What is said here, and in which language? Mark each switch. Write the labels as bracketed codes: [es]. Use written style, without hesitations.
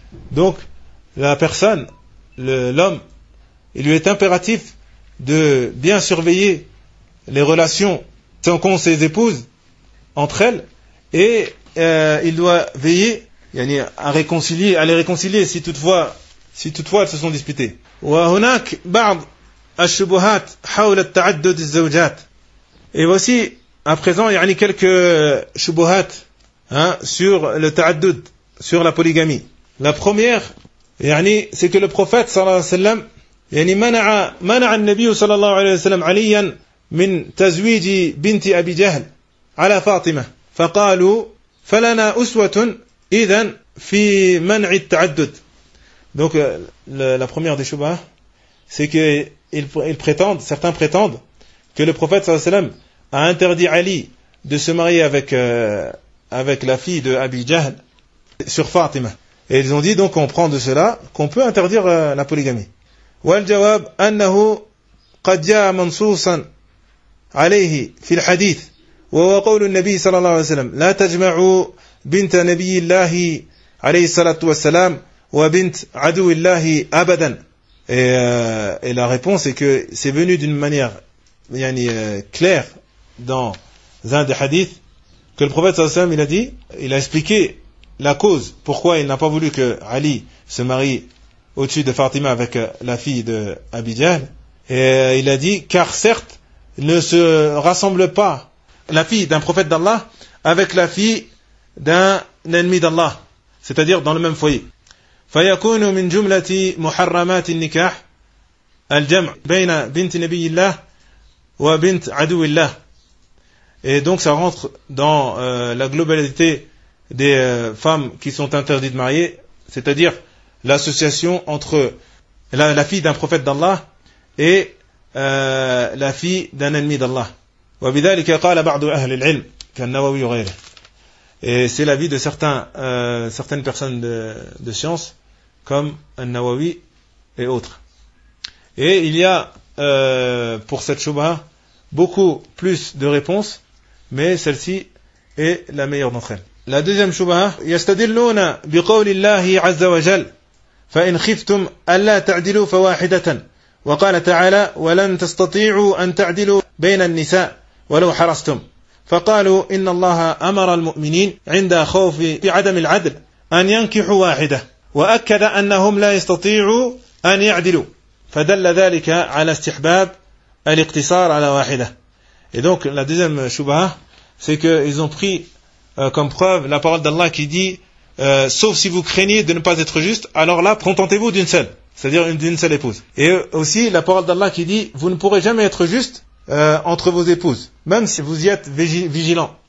[fr] Donc, la personne, l'homme, il lui est impératif de bien surveiller les relations tant qu'on ses épouses entre elles, et il doit veiller à les réconcilier si toutefois elles se sont disputées. [ar] وهناك بعض الشبهات حول التعدد الزوجات. [fr] Et voici à présent quelques شبهات sur le ta'addud, sur la polygamie. La première, c'est que le prophète [ar] sallallahu alayhi wa sallam mana an-nabi sallallahu alayhi wa sallam aliyan min tazwiji binti Abi Jahl ala Fatima. فقالوا فلنا أسوة إذن في منع التعدد. [fr] Donc la première des choubahs, c'est que certains prétendent que le prophète sallallahu alayhi wa sallam a interdit Ali de se marier avec la fille de Abi Jahl sur Fatima. Et ils ont dit donc on prend de cela qu'on peut interdire la polygamie. [ar] Wal jawab annahu qad ja'a mansusan alayhi fi al hadith. وهو قول النبي صلى الله عليه وسلم لا تجمعوا بنت نبي الله عليه الصلاة والسلام وبنت عدو الله أبدا. [fr] Et la réponse est que c'est venu d'une manière claire dans un des hadiths que le prophète صلى الله عليه وسلم il a expliqué la cause pourquoi il n'a pas voulu que Ali se marie au-dessus de Fatima avec la fille de Abi Jahl. Et il a dit car certes ne se rassemble pas la fille d'un prophète d'Allah avec la fille d'un ennemi d'Allah, c'est-à-dire dans le même foyer. [ar] فيكون من جملة محرمات النكاح الجمع بين بنت نبي الله وبنت عدو الله. [fr] Et donc ça rentre dans la globalité des femmes qui sont interdites de marier, c'est-à-dire l'association entre la fille d'un prophète d'Allah et la fille d'un ennemi d'Allah. [ar] وبذلك قال بعض أهل العلم كالنووي وغيره. [fr] Et c'est l'avis de certaines personnes de science comme An-Nawawi et autres. Et il y a pour cette shubha beaucoup plus de réponses, mais celle-ci est la meilleure d'entre elles. La deuxième shubha, [ar] يستدلون بقول الله عز وجل فإن خفتم ألا تعدلوا فواحدة وقال تعالى ولن تستطيعوا أن تعدلوا بين النساء ولو حرصتم فقالوا إن الله أمر المؤمنين عند خوف عدم العدل أن ينكحوا واحدة وأكد أنهم لا يستطيعوا أن يعدلوا فدل ذلك على استحباب الاقتصار على واحدة. [fr] Et donc la deuxième choubaha, c'est qu'ils ont pris comme preuve la parole d'Allah qui dit sauf si vous craignez de ne pas être juste, alors là contentez-vous d'une seule, c'est-à-dire d'une seule épouse. Et aussi la parole d'Allah qui dit vous ne pourrez jamais être juste entre vos épouses, même si vous y êtes vigilants.